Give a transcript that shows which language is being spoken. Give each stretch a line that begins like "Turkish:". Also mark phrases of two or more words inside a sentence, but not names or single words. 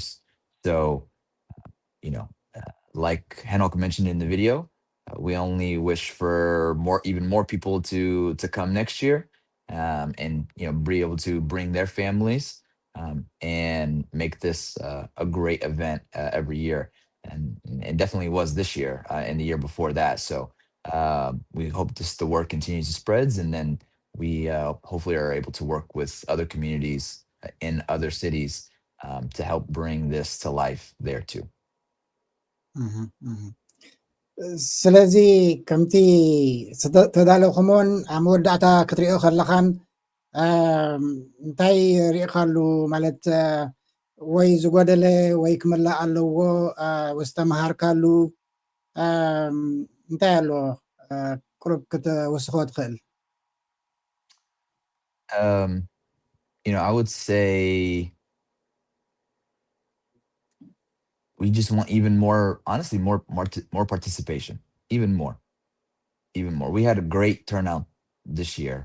English: So, you know, like Henok mentioned in the video, we only wish for even more people to come next year, and, you know, be able to bring their families and make this a great event every year, and it definitely was this year and the year before that. So we hope the work continues to spreads, and then we hopefully are able to work with other communities in other cities to help bring this to life there too.
Tigrinya: ስለዚ ከምቲ ተዳለኹሞን ኣብ መወዳእታ ክትሪኦ ከለኻን እንታይ ሪኢኻሉ ማለት ወይ ዝጎደለ ወይ ክምላእ ኣለዎ ወይ ዝተምሃርካሉ እንታይ ኣሎ ቁሩብ ክትወስኾ ትኽእል?
English: You know, I would say we just want even more, honestly, more participation, even more. We had a great turnout this year.